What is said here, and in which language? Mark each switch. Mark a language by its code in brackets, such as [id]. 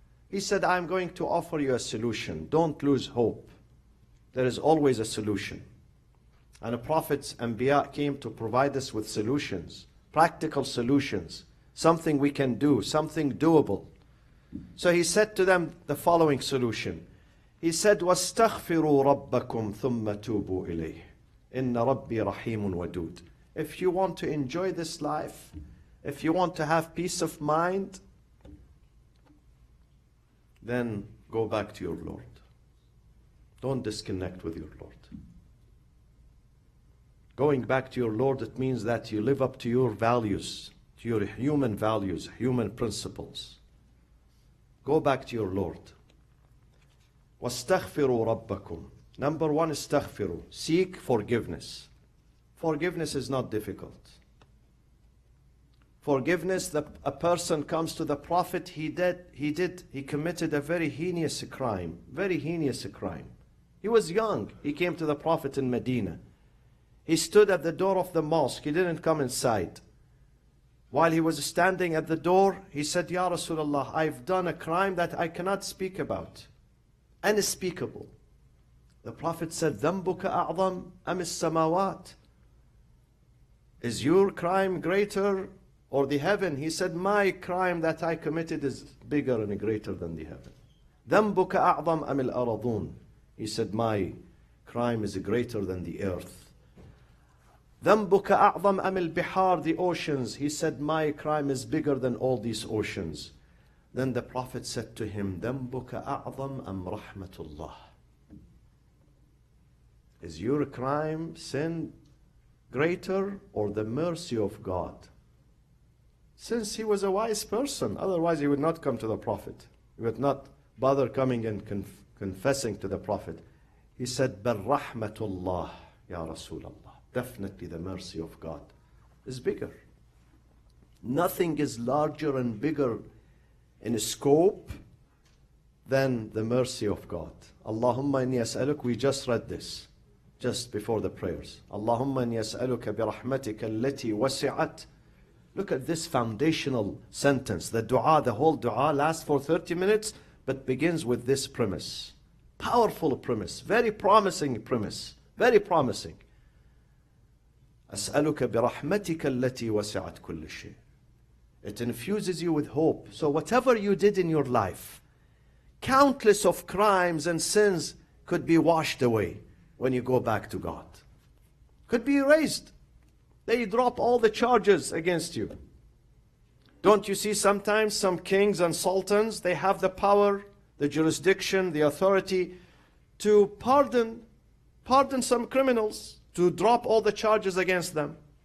[en] He said, I'm going to offer you a solution. Don't lose hope. There is always a solution. And the prophets, Anbiya, came to provide us with solutions, practical solutions, something we can do, something doable. So he said to them the following solution. [ar] He said, وَاسْتَغْفِرُوا رَبَّكُمْ ثُمَّ تُوبُوا إِلَيْهِ إِنَّ رَبِّي رَحِيمٌ وَدُودٌ. [en] If you want to enjoy this life, if you want to have peace of mind, then go back to your Lord. Don't disconnect with your Lord. Going back to your Lord, it means that you live up to your values, to your human values, human principles. Go back to your Lord. [ar] وَاسْتَغْفِرُوا رَبَّكُمْ. [en] Number one, استغفروا. Seek forgiveness. Forgiveness is not difficult. Forgiveness, a person comes to the Prophet, he committed a very heinous crime. Very heinous crime. He was young. He came to the Prophet in Medina. He stood at the door of the mosque. He didn't come inside. While he was standing at the door, he said, Ya Rasulullah, I've done a crime that I cannot speak about. Unspeakable. [ar] The Prophet said, ذَنْبُكَ أَعْظَمْ أَمِ السَّمَاوَاتِ. [en] Is your crime greater or the heaven? He said, my crime that I committed is bigger and greater than the heaven. [ar] ذَنْبُكَ أَعْظَمْ أَمِ الْأَرَضُونَ. [en] He said, my crime is greater than the earth. [ar] ذَنْبُكَ أَعْظَمْ أَمِ الْبِحَارِ. [en] The oceans. He said, my crime is bigger than all these oceans. Then the Prophet said to him, [ar] ذَنْبُكَ أَعْظَمْ أَمْ رَحْمَةُ اللَّهِ. [en] Is your crime, sin, greater or the mercy of God? Since he was a wise person, otherwise he would not come to the Prophet. He would not bother coming and confessing to the Prophet. [ar] He said, بَلْ رَحْمَةُ اللَّهِ يَا رَسُولَ اللَّهِ. [en] Definitely the mercy of God is bigger. Nothing is larger and bigger in scope than the mercy of God. [ar] Allahumma inni as'aluk. [en] We just read this just before the prayers. [ar] Allahumma inni as'aluka bi rahmatika allati wasi'at. [en] Look at this foundational sentence. The dua, the whole dua lasts for 30 minutes, but begins with this premise. Powerful premise. Very promising premise. Very promising. [ar] أسألك برحمتك التي وسعت كل شيء. [en] It infuses you with hope. So whatever you did in your life, countless of crimes and sins could be washed away when you go back to God. Could be erased. They drop all the charges against you. Don't you see sometimes some kings and sultans, they have the power, the jurisdiction, the authority to pardon some criminals, to drop all the charges against them.